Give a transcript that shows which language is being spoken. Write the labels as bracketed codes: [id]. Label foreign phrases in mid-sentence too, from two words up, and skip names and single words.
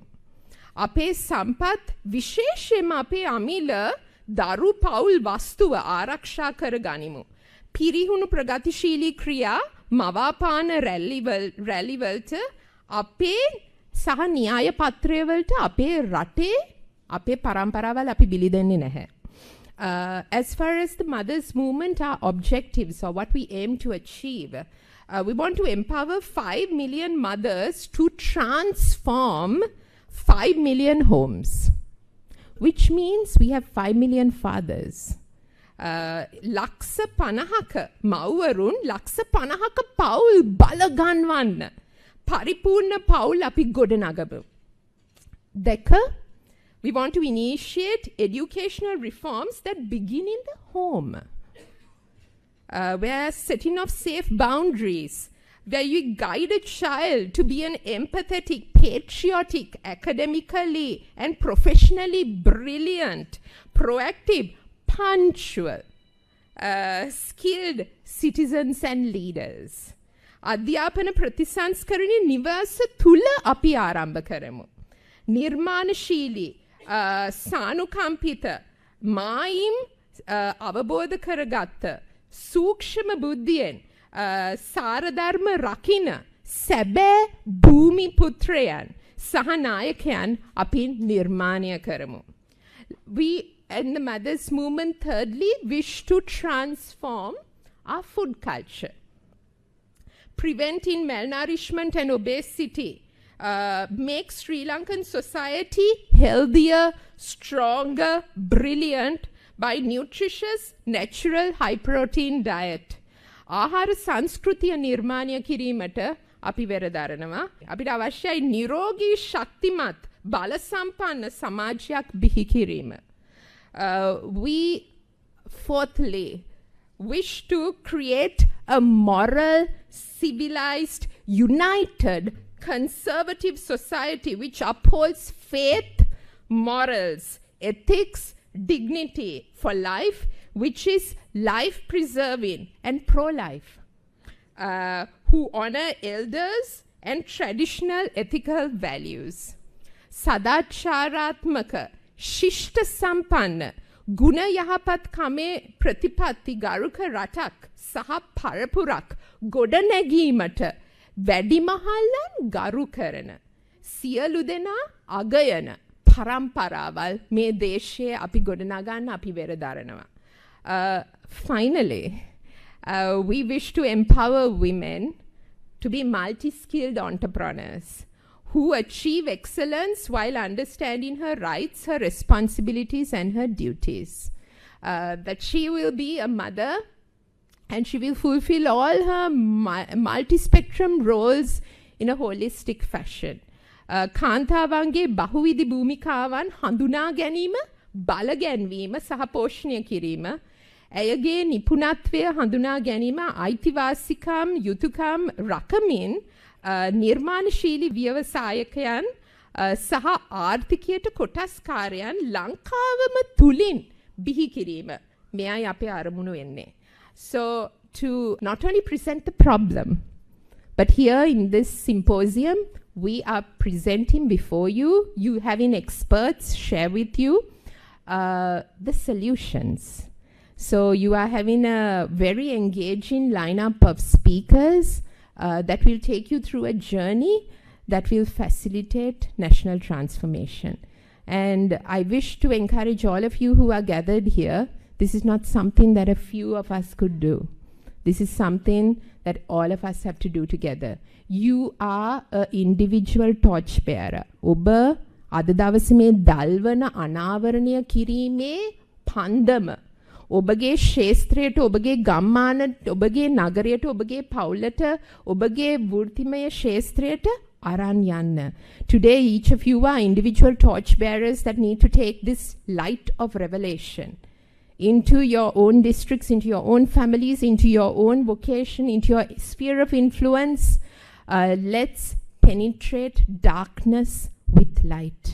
[si] අපේ සම්පත් විශේෂයෙන්ම අපේ අමිල දරු පවුල් වස්තුව ආරක්ෂා කර ගනිමු. පිරිහුණු ප්‍රගතිශීලී ක්‍රියා මවාපාන රැලිවලට අපේ සහ න්‍යාය පත්‍රයවලට අපේ රටේ අපේ පරම්පරාවල් අපි බිලි දෙන්නේ නැහැ. [en] As far as the mothers movement, our objectives or what we aim to achieve, we want to empower 5 million mothers to transform 5 million homes, which means we have 5 million fathers. [si] ලක්ෂ 50ක මව්වරුන් ලක්ෂ 50ක පවුල් බලගන්වන්න පරිපූර්ණ පවුල් අපි ගොඩනගමු. දෙක, [en] we want to initiate educational reforms that begin in the home, where setting of safe boundaries, where you guide a child to be an empathetic, patriotic, academically and professionally brilliant, proactive, punctual, skilled citizens and leaders. [si] අධ්‍යාපන ප්‍රතිසංස්කරණයේ නිවාස තුල අපි ආරම්භ කරමු. නිර්මාණශීලී, සානුකම්පිත, මායිම් අවබෝධ කරගත්ත, සූක්ෂම බුද්ධියෙන් සාරධර්ම රකින්න සැබෑ භූමි පුත්‍රයන් සහ නායකයන් අපි නිර්මාණය කරමු. [en] We and the mothers movement thirdly wish to transform our food culture, preventing malnourishment and obesity, make Sri Lankan society healthier, stronger, brilliant by nutritious, natural, high protein diet. [si] ආහාර සංස්කෘතිය නිර්මාණය කිරීමට අපි වෙරදරනවා. අපිට අවශ්‍යයි නිරෝගී, ශක්තිමත්, බල සම්පන්න සමාජයක් බිහි කිරීම. [en] We fourthly wish to create a moral, civilized, united, conservative society which upholds faith, morals, ethics, dignity for life, which is life-preserving and pro-life, who honor elders and traditional ethical values. [si] සදාචාරාත්මක, ශිෂ්ට සම්පන්න, ගුණ යහපත් කමේ ප්‍රතිපත්ති ගරුක රටක් සහ පරපුරක් ගොඩනැගීමට වැඩිමහල්ලන් ගරු කරන, සියලු දෙනා අගයන පරම්පරාවල් මේ දේශයේ අපි ගොඩනගන්න අපි වෙරදරනවා. [en] Finally, we wish to empower women to be multi-skilled entrepreneurs who achieve excellence while understanding her rights, her responsibilities, and her duties. That she will be a mother and she will fulfill all her multi-spectrum roles in a holistic fashion. [si] කාන්තාවන්ගේ බහුවිධ භූමිකාවන් හඳුනා ගැනීම, බල ගැන්වීම සහ පෝෂණය කිරීම, ඇයගේ නිපුණත්වය හඳුනා ගැනීම, අයිතිවාසිකම්, යුතුයකම් රකමින් නිර්මාණශීලී ව්‍යවසායකයන් සහ ආර්ථිකයට කොටස්කාරයන් ලංකාවම තුලින් බිහි කිරීම මෙයයි අපේ අරමුණු වෙන්නේ. [en] So to not only present the problem But here in this symposium, we are presenting before you, you having experts share with you the solutions. So you are having a very engaging lineup of speakers that will take you through a journey that will facilitate national transformation. And I wish to encourage all of you who are gathered here, this is not something that a few of us could do. This is something that all of us have to do together. You are an individual torch bearer. [si] ඔබ අද දවසේ මේ දල්වන අනාවරණය කිරීමේ පන්දම ඔබගේ ශේස්ත්‍රයට, ඔබගේ ගම්මානට, ඔබගේ නගරයට, ඔබගේ පවුලට, ඔබගේ වෘත්තිමය ශේස්ත්‍රයට අරන් යන්න. [en] Today each of you are individual torch bearers that need to take this light of revelation into your own districts, into your own families, into your own vocation, into your sphere of influence. Let's penetrate darkness with light.